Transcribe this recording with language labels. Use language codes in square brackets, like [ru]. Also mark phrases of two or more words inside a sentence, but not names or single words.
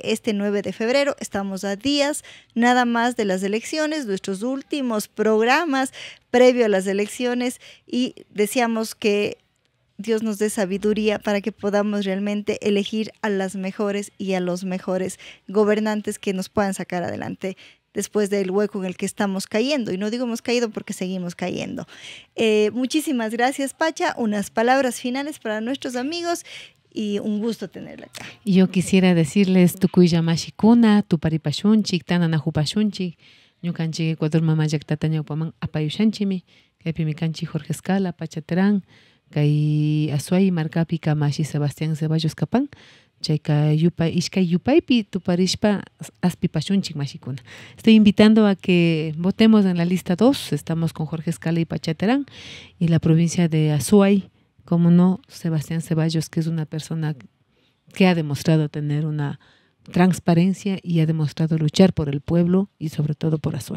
[es] Este 9 de febrero estamos a días nada más de las elecciones, nuestros últimos programas previo a las elecciones, y decíamos que Dios nos dé sabiduría para que podamos realmente elegir a las mejores y a los mejores gobernantes que nos puedan sacar adelante después del hueco en el que estamos cayendo. Y no digo hemos caído porque seguimos cayendo. Muchísimas gracias, Pacha. Unas palabras finales para nuestros amigos y un gusto tenerla acá. [qu] Yo quisiera decirles tukuya mashikuna, tuparipashunchik, tananajupashunchik, ñukanchik Ecuador mamallaktata ñawpaman apayushanchimi, kaypimi kanchik Jorge Escala, Pacha Terán, kay Azuay markapi kamashi Sebastián Ceballos kapan, chayka ishkay yupaypi tuparishpa aspipashunchik mashikuna. [es] Estoy invitando a que votemos en la lista 2, estamos con Jorge Escala y Pacha Terán, y la provincia de Azuay, como no, Sebastián Ceballos, que es una persona que ha demostrado tener una transparencia y ha demostrado luchar por el pueblo y sobre todo por Azuay.